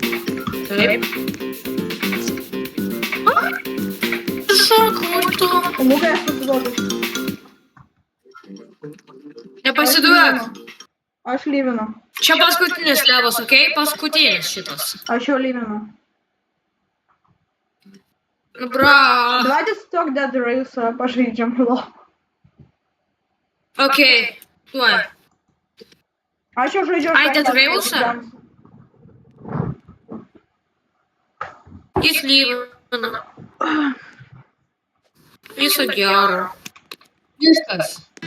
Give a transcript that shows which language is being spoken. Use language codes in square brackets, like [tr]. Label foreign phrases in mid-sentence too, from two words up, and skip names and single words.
[lt] Taip. Šakuto. Lukai, aš pasiduodu. Nepasiduok. Aš lyvinu. Čia paskutinis levas, okei? Paskutinis šitas. Aš jau lyvinu. Nu, bra. Давайте сток Dead Race pažaidžiam. Okei. Tuoj. Aš jau žaidžiu. Ai, Dead Race-ą? Jis lyvina. Viso gero. Viskas.